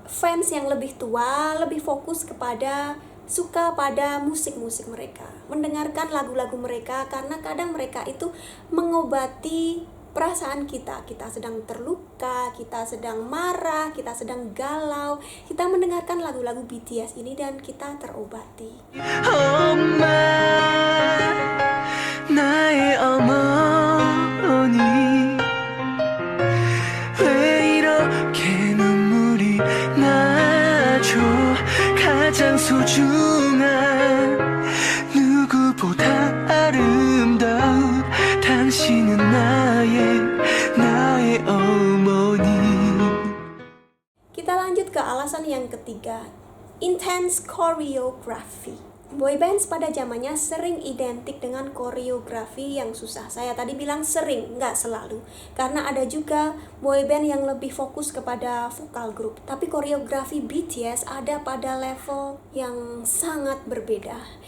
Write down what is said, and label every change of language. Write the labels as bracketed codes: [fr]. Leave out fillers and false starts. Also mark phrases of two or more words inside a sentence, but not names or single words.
[id] Fans yang lebih tua lebih fokus kepada suka pada musik-musik mereka, mendengarkan lagu-lagu mereka, karena kadang mereka itu mengobati perasaan kita. Kita sedang terluka, kita sedang marah, kita sedang galau, kita mendengarkan lagu-lagu BTS ini dan kita terobati. [ko] 엄마 나의 어머니 왜 이렇게 눈물이 나죠 가장 소중한 누구보다 아름다운 당신은 나의 어머니. [id] Kita lanjut ke alasan yang ketiga, [en] intense choreography. [id] Boybands pada zamannya sering identik dengan koreografi yang susah. Saya tadi bilang sering, nggak selalu. Karena ada juga boyband yang lebih fokus kepada vokal grup. Tapi koreografi BTS ada pada level yang sangat berbeda.